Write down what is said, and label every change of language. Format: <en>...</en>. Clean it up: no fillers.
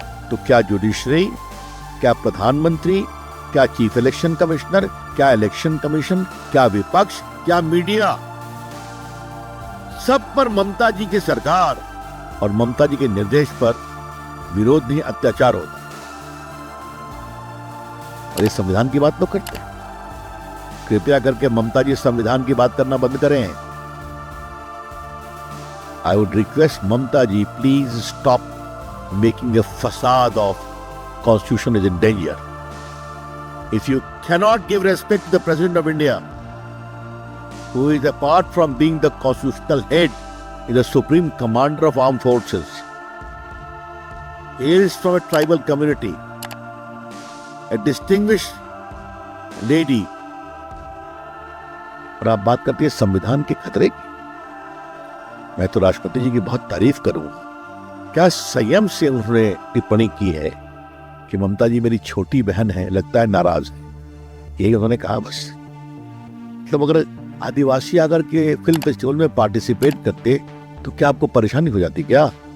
<hi>तो क्या जुडिशरी, क्या प्रधानमंत्री, क्या चीफ इलेक्शन कमिश्नर, क्या इलेक्शन कमीशन, क्या विपक्ष, क्या मीडिया, सब पर ममता जी की सरकार और ममता जी के निर्देश पर विरोध नहीं अत्याचार होता। और इस संविधान की बात तो करते हैं। कृपया करके ममता जी संविधान की बात करना बंद करें।</hi> <en>I would request Mamta ji, please stop making a facade of Constitution is in danger. If you cannot give respect to the President of India, who is apart from being the constitutional head, is the supreme commander of armed forces. He is from a tribal community, a distinguished lady.</en> <hi>और आप बात करती है संविधान के खतरे की। मैं तो राष्ट्रपति जी की बहुत तारीफ करूंगा। क्या संयम से उन्होंने टिप्पणी की है कि ममता जी मेरी छोटी बहन है, लगता है नाराज है, यही उन्होंने कहा बस। मतलब अगर आदिवासी आकर के फिल्म फेस्टिवल में पार्टिसिपेट करते तो क्या आपको परेशानी हो जाती क्या?</hi>